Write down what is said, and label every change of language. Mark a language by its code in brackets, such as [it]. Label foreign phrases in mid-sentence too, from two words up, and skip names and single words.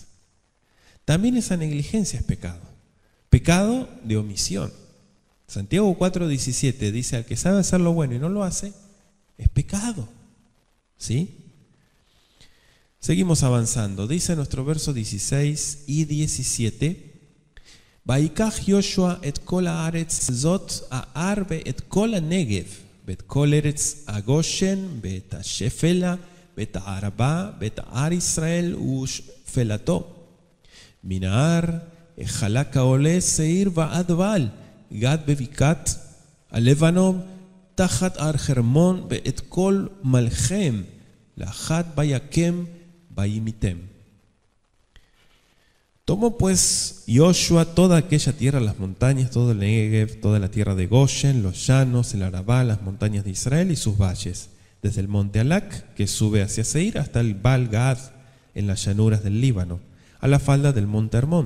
[es] También esa negligencia es pecado. Pecado de omisión. Santiago 4:17 dice: al que sabe hacer lo bueno y no lo hace, es pecado. ¿Sí? Seguimos avanzando. Dice nuestro verso 16 y 17: [he] ויקח יהושע את כל הארץ זאת ההר ואת כל הנגב ואת כל ארץ הגושן ואת השפלה ואת הערבה ואת הר ישראל ושפלתו מן ההר חלק העולה שעיר ועד בעל גד בבקעת הלבנון תחת הר חרמון ואת כל מלכיהם לאחת ויקם וימיתם. [es] Tomó pues Joshua toda aquella tierra, las montañas, todo el Negev, toda la tierra de Goshen, los llanos, el Arabá, las montañas de Israel y sus valles, desde el monte Alac, que sube hacia Seir, hasta el Baal-Gad, en las llanuras del Líbano, a la falda del monte Hermón.